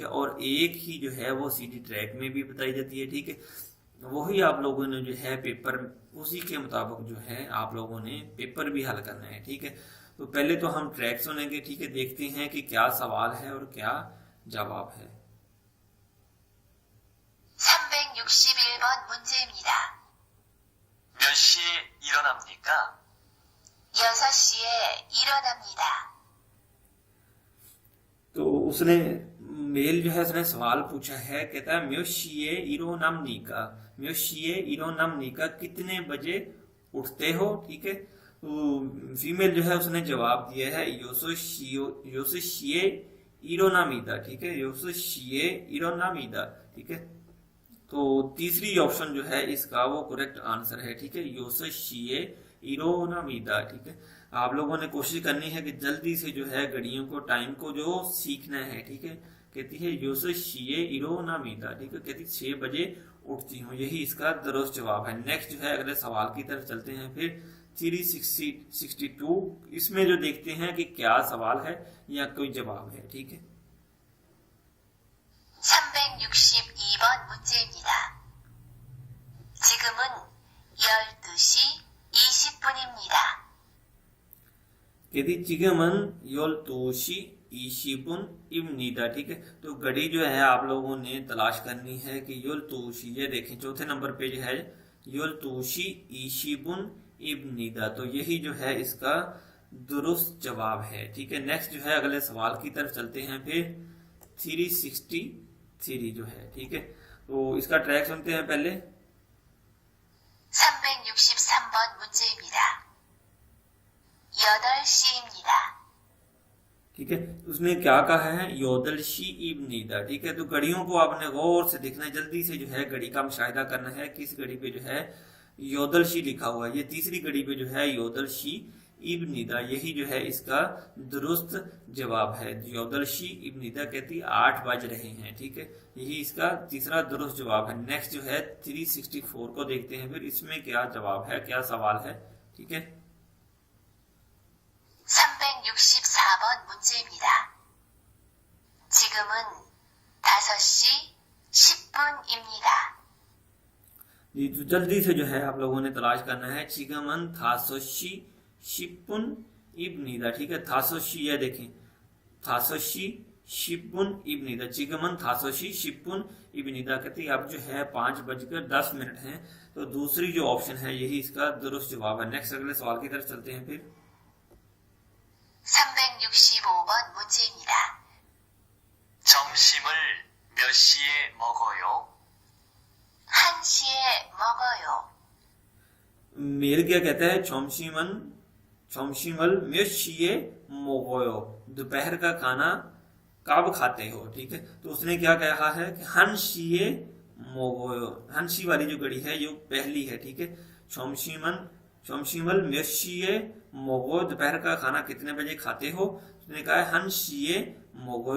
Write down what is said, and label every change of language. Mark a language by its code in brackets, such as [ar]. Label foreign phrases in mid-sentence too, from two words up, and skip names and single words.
[ur] اور ایک ہی جو ہے وہ سیدھی ٹریک میں بھی بتائی جاتی ہے، ٹھیک ہے. وہی آپ لوگوں نے جو ہے پیپر اسی کے مطابق جو ہے آپ لوگوں نے پیپر بھی حل کرنا ہے، ٹھیک ہے. تو پہلے تو ہم ٹریک سنیں گے، ٹھیک ہے۔ دیکھتے ہیں کہ کیا سوال ہے اور کیا جواب ہے. [ko] 361번 문제입니다. 몇 시에 일어납니까? 6시에 일어납니다. [ur] تو اس نے میل جو ہے اس نے سوال پوچھا ہے، کہتا ہے [ko] 몇 시에 일어납니까, 몇 시에 일어납니까 [ur] کتنے بجے اٹھتے ہو، ٹھیک ہے. تو فیمیل جو ہے اس نے جواب دیا ہے [ko] 여섯 시에 일어납니다, [ur] ٹھیک ہے, [ko] 여섯 시에 일어납니다, [ur] ٹھیک ہے. تو تیسری آپشن جو ہے اس کا وہ [en] correct answer [ur] ہے، ٹھیک ہے, [ko] 여섯 시에 일어납니다, [ur] ٹھیک ہے. آپ لوگوں نے کوشش کرنی ہے کہ جلدی سے جو ہے گھڑیوں کو، ٹائم کو جو سیکھنا ہے، ٹھیک ہے. کہتی ہے [ko] 여섯 시에 일어납니다, [ur] ٹھیک ہے، کہتی 6 بجے اٹھتی ہوں، یہی اس کا درست جواب ہے. نیکسٹ جو ہے اگلے سوال کی طرف چلتے ہیں۔ پھر 362 اس میں جو دیکھتے ہیں کہ کیا سوال ہے یا کوئی جواب ہے، ٹھیک ہے. [ko] 362번 문제입니다. 지금은 12시 20분입니다. [ur] कहती [ko] 지금은 열두 시 이십 분입니다, [ur] ٹھیک ہے. تو گھڑی جو ہے آپ لوگوں نے تلاش کرنی ہے کہ योलतोशी، یہ دیکھیں چوتھے نمبر پہ جو ہے [ko] 열두 시 이십 분입니다, [ur] تو یہی جو ہے اس کا درست جواب ہے، ٹھیک ہے. نیکسٹ جو ہے اگلے سوال کی طرف چلتے ہیں. پھر 363 جو ہے، ٹھیک ہے. تو اس کا ٹریک سنتے ہیں پہلے. [ko] 363번 문제입니다. 8시입니다. [ur] ٹھیک ہے، اس نے کیا کہا ہے, [ko] 여덟 시입니다, [ur] ٹھیک ہے. تو گھڑیوں کو آپ نے غور سے دیکھنا ہے، جلدی سے جو ہے گھڑی کا مشاہدہ کرنا ہے. کس گھڑی پہ جو ہے योदलशी لکھا ہوا ہے، یہ تیسری گھڑی پہ جو ہے [ko] 여덟 시입니다, [ur] یہی جو ہے اس کا درست جواب ہے. [ko] 여덟 시입니다 [ur] کہتی 8 بج رہے ہیں، ٹھیک ہے، یہی اس کا تیسرا درست جواب ہے. نیکسٹ جو ہے 364 کو دیکھتے ہیں۔ پھر اس میں کیا جواب ہے، کیا سوال ہے، ٹھیک ہے. [ko] 364번 문제입니다. 지금은 5시 10분입니다. [ur] جی، تو جلدی سے جو ہے آپ لوگوں نے تلاش کرنا ہے [ko] 지금은 다섯 시 십 분입니다, [ur] ٹھیک ہے. [ko] 다섯 시, [ur] یہ دیکھیں [ko] 다섯 시 십 분입니다, 지금은 다섯 시 십 분입니다, [ur] کہتی اب جو ہے 5:10 ہے. تو دوسری جو آپشن ہے یہی اس کا درست جواب ہے. نیکسٹ اگلے سوال کی طرف چلتے ہیں. پھر [ko] 365번 문제입니다. 점심을 몇 시에 먹어요? 1시에 먹어요. [ur] میل کیا کہتا ہے, [ko] 점심을 몇 시에 먹어요, [ur] دوپہر کا کھانا کب کھاتے ہو، ٹھیک ہے. تو اس نے کیا کہا ہے کہ [ko] 한 시에 먹어요, [ur] हनशी والی جو گھڑی ہے یہ پہلی ہے، ٹھیک ہے। [ko] 점심을 몇 시에 먹어, [ur] دوپہر کا کھانا کتنے بجے کھاتے ہو، اس نے کہا ہے [ko] 한 시에 먹어요.